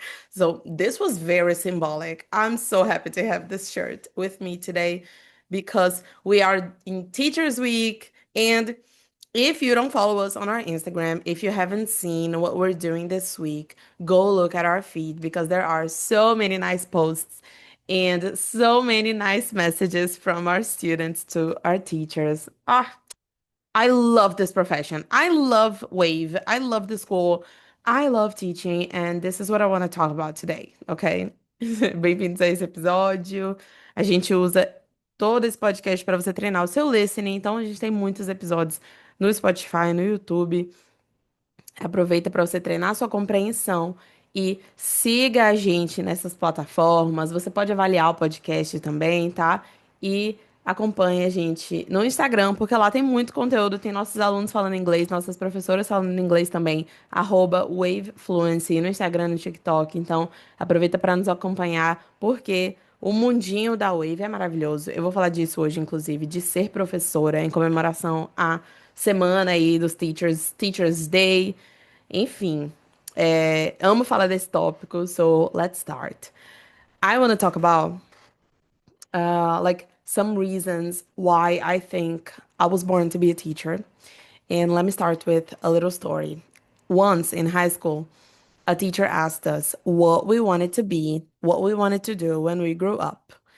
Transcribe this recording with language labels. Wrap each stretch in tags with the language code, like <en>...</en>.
<en>So this was very symbolic. I'm so happy to have this shirt with me today because we are in Teachers Week and if you don't follow us on our Instagram, if you haven't seen what we're doing this week, go look at our feed because there are so many nice posts and so many nice messages from our students to our teachers. I love this profession. I love Wave. I love the school. I love teaching, and this is what I want to talk about today, ok?</en> <pt>Bem-vindos a esse episódio. A gente usa todo esse podcast para você treinar o seu listening, então a gente tem muitos episódios no Spotify, no YouTube. Aproveita para você treinar a sua compreensão e siga a gente nessas plataformas. Você pode avaliar o podcast também, tá? E acompanhe a gente no Instagram, porque lá tem muito conteúdo. Tem nossos alunos falando inglês, nossas professoras falando inglês também. @wavefluency no Instagram, no TikTok. Então, aproveita para nos acompanhar, porque o mundinho da Wave é maravilhoso. Eu vou falar disso hoje, inclusive, de ser professora em comemoração à semana aí dos Teachers Day. Enfim, amo falar desse tópico,</pt> <en>so let's start. I want to talk about like some reasons why I think I was born to be a teacher. And let me start with a little story. Once in high school, a teacher asked us what we wanted to be, what we wanted to do when we grew up.</en>